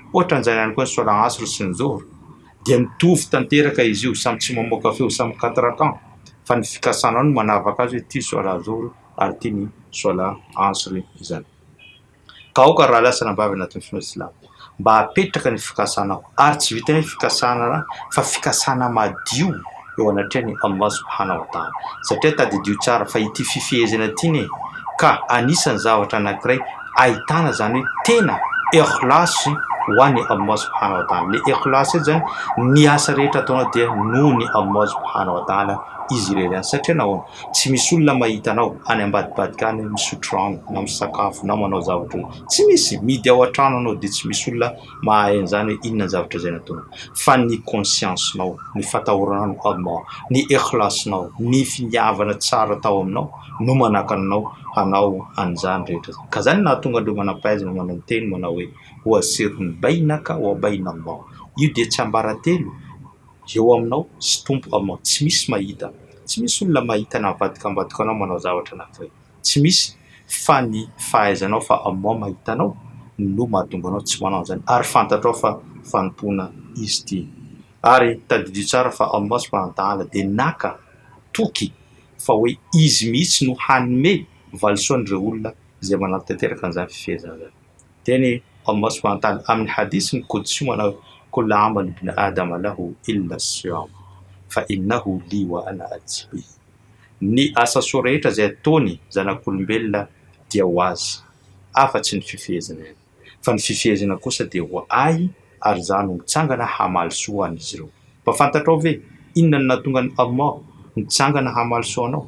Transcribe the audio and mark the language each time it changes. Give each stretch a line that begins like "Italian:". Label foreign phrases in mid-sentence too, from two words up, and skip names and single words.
Malagasy: Ohatra an'izany ihany koa ny sola asr sy ny zohr dia mitovy tanteraka izy io samy tsy mamoaka feo samy 4 rakan fa ny fikasana no manavaka azy hoe ty sola zohr ary ty ny sola asr izany. Ka aoka raha lasana vavy anatin'ny finoana Islama mba hapetraka ny fikasanao ary tsy vitan'ny fikasana fa fikasana madio eo anatrany Allah
Arabic: سبحانه وتعالى.
Malagasy: Satria tadidio tsara fa ity fifehezana ty ka anisany zavatra anankiray ahitana zany hoe tena ikhlas ho an'ny Allah
Arabic: سبحانه وتعالى.
Malagasy: Le ikhlas zany ny asa rehetra ataonao dia noho ny Allah
Arabic: سبحانه وتعالى
Malagasy: izy ireny. Satria nahoana tsy misy olona mahita anao any ambadibadika any misotro rano na misakafo na manao zavatra tsy misy midy ao an-trano anao dia tsy misy olona mahay an'izany hoe inona zavatra izay nataonao fa ny conscience-nao, ny fatahoranao Allah, ny ikhlas-nao, ny finiavana tsara tao aminao no manakanao hanao an'izany rehetra. Ka zany nahatonga andreo manam-pahaizana manao teny manao hoe
Arabic: وسر بينك وبين الله.
Malagasy: Io dia tsy ambaratelo eo aminao sy tompo Allah. Tsy misy mahita, tsy misy olona mahita na avadikambadika anao manao zavatra anankiray. Tsy misy fa ny fahaizanao fa Allah mahita anao no mahatonga anao tsy manao an'izany ary fantatrao fa fanompoana izy ty. Ary tadidio tsara fa Allah
Arabic: سبحانه وتعالى
Malagasy: dia naka toky fa hoe izy mihitsy no hanome valisoan'ireo olona izay manatanteraka an'izany fifehezana zany. Teny Allah
Arabic: سبحانه وتعالى
Malagasy: amin'ny hadisy qudsi manao
Arabic: كل عمل ابن آدم له إلا الصيام فإنه لي وأنا أجزي به.
Malagasy: Ny asa soa rehetra izay ataony zanak'olombelona dia ho azy afa-tsy ny fifehezana ihany fa ny fifehezana kosa dia ho ahy ary za no mitsangana hamaly soa an'izy ireo. Mba fantatrao ve inona no nahatonga ny Allah mitsangana hamaly soa anao?